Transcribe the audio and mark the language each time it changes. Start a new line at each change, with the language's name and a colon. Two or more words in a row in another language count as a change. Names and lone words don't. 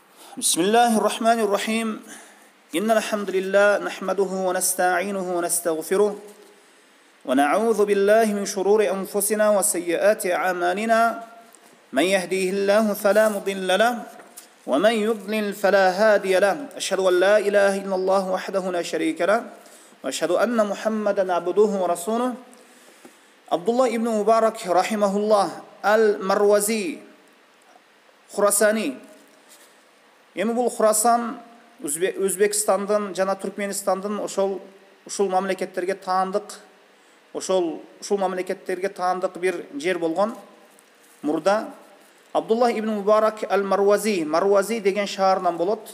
Arabic: بسم الله الرحمن الرحيم إن الحمد لله نحمده ونستعينه ونستغفره ونعوذ بالله من شرور أنفسنا وسيئات أعمالنا من يهديه الله فلا مضل له ومن يضلل فلا هادي له أشهد أن لا إله إلا الله وحده لا شريك له وأشهد أن محمدا عبده ورسوله عبد الله ابن مبارك رحمه الله المروزي خراساني.
Kyrgyz: Эми бул Хурасан Өзбекстандын жана Түркменистандын ушул мамлекеттерге таандык бир жер болгон. Мурда Абдулла ибн Мубарак Маруази деген шаарынан болот.